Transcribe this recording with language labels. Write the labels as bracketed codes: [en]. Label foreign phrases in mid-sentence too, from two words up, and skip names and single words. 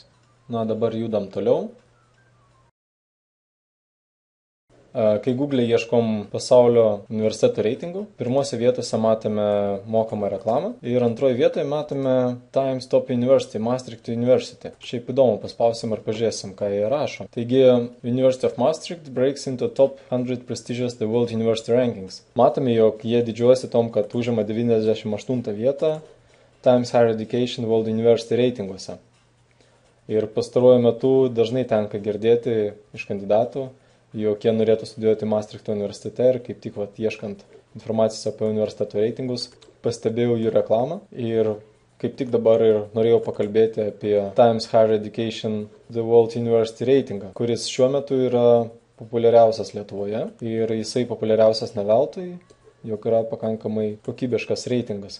[lt] Na, dabar judam toliau. Kai Google ieškom pasaulio universiteto reitingų, pirmose vietose matome mokamą reklamą ir antroje vietoje matome Times Top University, Maastricht University. Šiaip įdomu, paspausim ir pažiūrėsim, ką jie rašo. Taigi, [en] University of Maastricht breaks into top 100 prestigious the world university rankings. [lt] Matome, jog jie didžiuosi tom, kad užima 98 vietą Times Higher Education World University reitinguose. Ir pastaruoju metu dažnai tenka girdėti iš kandidatų, jog jie norėtų studijuoti Maastrichto universitete ir kaip tik ieškant informacijos apie universiteto reitingus, pastebėjau jų reklamą ir kaip tik dabar ir norėjau pakalbėti apie Times Higher Education The World University reitingą, kuris šiuo metu yra populiariausias Lietuvoje ir jisai populiariausias ne veltui, jog yra pakankamai kokybiškas reitingas.